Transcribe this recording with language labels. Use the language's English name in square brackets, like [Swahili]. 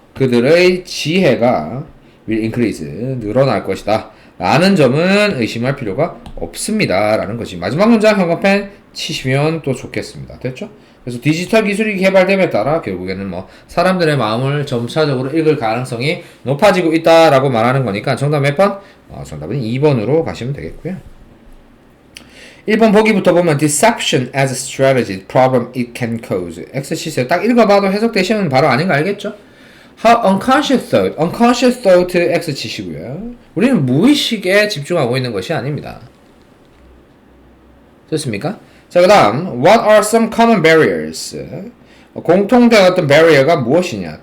[Korean] 그들의 지혜가 [English] will increase [Korean] 늘어날 것이다 라는 점은 의심할 필요가 없습니다 라는 것이 마지막 문장 형광펜 치시면 또 좋겠습니다. 됐죠? 그래서 디지털 기술이 개발됨에 따라 결국에는 뭐 사람들의 마음을 점차적으로 읽을 가능성이 높아지고 있다라고 말하는 거니까 정답 몇 번? 정답은 2번으로 가시면 되겠고요. 1번 보기부터 보면 [English] deception as a strategy, problem it can cause. [Korean] X치세요. 딱 읽어봐도 해석되시면 바로 아닌 거 알겠죠? [English] How unconscious thought [Korean] X 치시고요. 우리는 무의식에 집중하고 있는 것이 아닙니다. 좋습니까? 자, 그 다음 [English] What are some common barriers? [Korean] 공통된 어떤 barrier가 무엇이냐?